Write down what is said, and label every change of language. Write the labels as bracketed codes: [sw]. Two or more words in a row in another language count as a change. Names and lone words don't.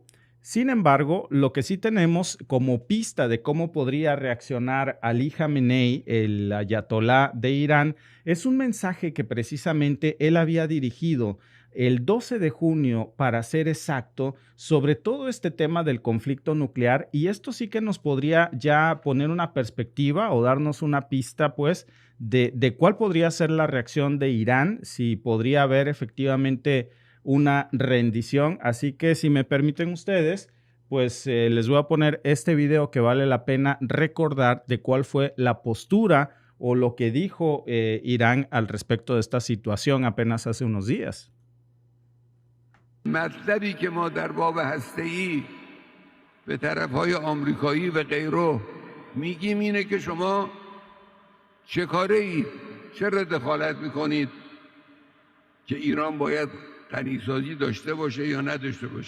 [es] Sin embargo, lo que sí tenemos como pista de cómo podría reaccionar Ali Khamenei, el ayatolá de Irán, es un mensaje que precisamente él había dirigido el 12 de junio, para ser exacto, sobre todo este tema del conflicto nuclear, y esto sí que nos podría ya poner una perspectiva o darnos una pista, pues, de cuál podría ser la reacción de Irán, si podría haber efectivamente una rendición. Así que si me permiten ustedes, pues les voy a poner este video que vale la pena recordar de cuál fue la postura o lo que dijo Irán al respecto de esta situación apenas hace unos días. [fa] مطلبی که ما در باب هسته‌ای به طرف‌های آمریکایی و غیره میگیم اینه که شما چه کاره‌اید؟ چرا دخالت میکنید که ایران باید غنیسازی داشته باشه یا نداشته باشه؟